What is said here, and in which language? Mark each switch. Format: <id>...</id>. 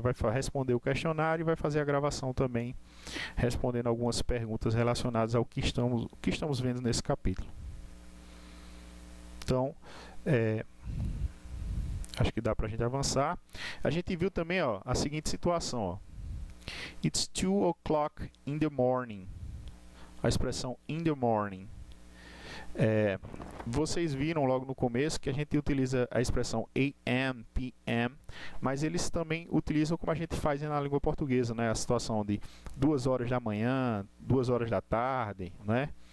<pt>Vai responder o questionário e vai fazer a gravação também, respondendo algumas perguntas relacionadas ao que estamos vendo nesse capítulo. Então, acho que dá pra gente avançar. A gente viu também, ó, a seguinte situação, ó.</pt> <en>It's 2 o'clock in the morning.</en> <pt>A expressão</pt> <en>in the morning.</en> <pt>Vocês viram logo no começo que a gente utiliza a expressão AM, PM, mas eles também utilizam como a gente faz na língua portuguesa, né? A situação de 2 horas da manhã, 2 horas da tarde, né?</pt>